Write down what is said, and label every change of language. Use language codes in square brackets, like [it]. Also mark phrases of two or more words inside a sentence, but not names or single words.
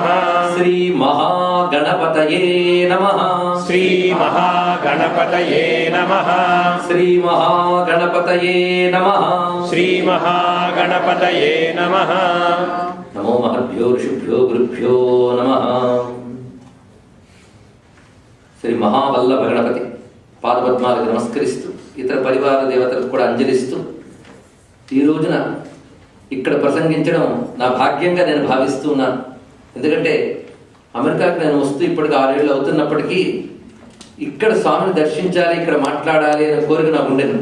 [sa] श्री महागणपतये नमः। श्री महागणपतये नमः। श्री महागणपतये नमः। श्री महागणपतये नमः। नमो महद्भ्यो ऋषिभ्यो गुरुभ्यो नमः। [te] శ్రీ మహావల్లభ గణపతి పాదపద్మాలకు నమస్కరిస్తూ ఇతర పరివార దేవతలకు కూడా అంజలిస్తూ ఈ రోజున ఇక్కడ ప్రసంగించడం నా భాగ్యంగా నేను భావిస్తూ ఉన్నాను. ఎందుకంటే అమెరికాకి నేను వస్తూ ఇప్పటికి 6 ఏళ్ళు అవుతున్నప్పటికీ ఇక్కడ స్వామిని దర్శించాలి, ఇక్కడ మాట్లాడాలి అనే కోరిక నాకు ఉండేది.